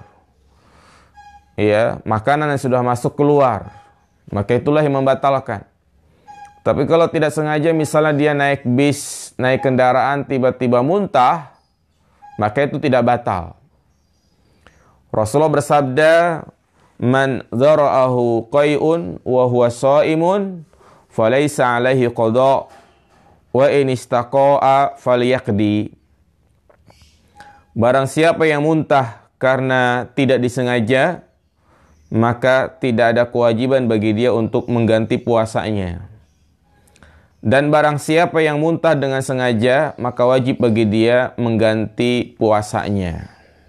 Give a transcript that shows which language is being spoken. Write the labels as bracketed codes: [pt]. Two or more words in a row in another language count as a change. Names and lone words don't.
[id] Ya, makanan yang sudah masuk keluar. Maka itulah yang membatalkan. Tapi kalau tidak sengaja, misalnya dia naik bis, naik kendaraan, tiba-tiba muntah, maka itu tidak batal. Rasulullah bersabda, [ar] "من ذرعه قيء وهو صائم فليس عليه قضاء وإن استقاء فليقض." [id] Barang siapa yang muntah karena tidak disengaja, maka tidak ada kewajiban bagi dia untuk mengganti puasanya. Dan barang siapa yang muntah dengan sengaja, maka wajib bagi dia mengganti puasanya.